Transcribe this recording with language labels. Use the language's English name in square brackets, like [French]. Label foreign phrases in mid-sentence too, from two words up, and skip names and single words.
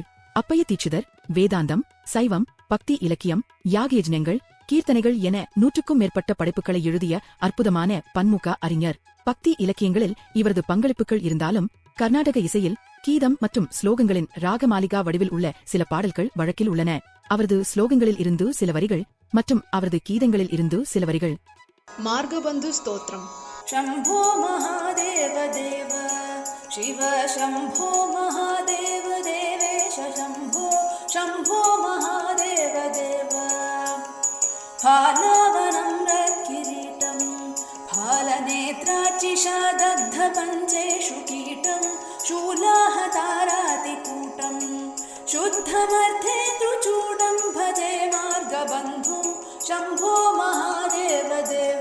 [Tamil] அப்பைய தீட்சிதர் வேதாந்தம், சைவம், பக்தி இலக்கியம், யாகயஜ்னங்கள், கீர்த்தனைகள் என 100க்கும் மேற்பட்ட படைப்புகளை எழுதிய அற்புதமான பன்முக அறிஞர். பக்தி இலக்கியங்களில் இவரது பங்களிப்புகள் இருந்தாலும் கர்நாடக இசையில் கீதம் மற்றும் ஸ்லோகங்களின் ராகமாலிகா வடிவில் உள்ள சில பாடல்கள் வழக்கில் உள்ளன. அவரது ஸ்லோகங்களில் இருந்து சில வரிகள் மற்றும் அவரது கீதங்களில் இருந்து சில வரிகள். மார்கபந்து ஸ்தோத்திரம். [Sanskrit] शम्भो महादेव देव शिव शम्भो महादेव देवेश शम्भो शम्भो महादेव देव फालावनं रकिरीटं फालनेत्रार्चिषादग्धपञ्चेषु कीटं शूलाहतारातिकूटं शुद्धमर्थेन्दुचूडं भजे मार्गबन्धुं शम्भो महादेव देव